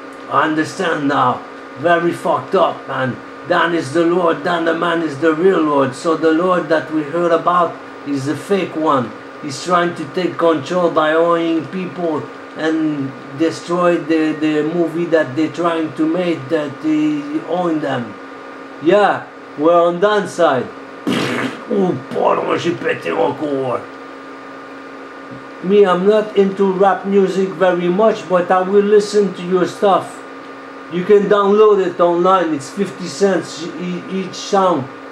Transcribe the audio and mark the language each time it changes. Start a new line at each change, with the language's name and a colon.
English: I understand now. Very fucked up, man. Dan is the Lord, Dan the man is the real Lord. So the Lord that we heard about is the fake one. He's trying to take control by owning people and destroy the movie that they're trying to make, that they own them. Yeah, we're on Dan's side.
French: Oh, pardon, j'ai pété encore.
English: Me, I'm not into rap music very much, but I will listen to your stuff. You can download it online, it's 50 cents each song.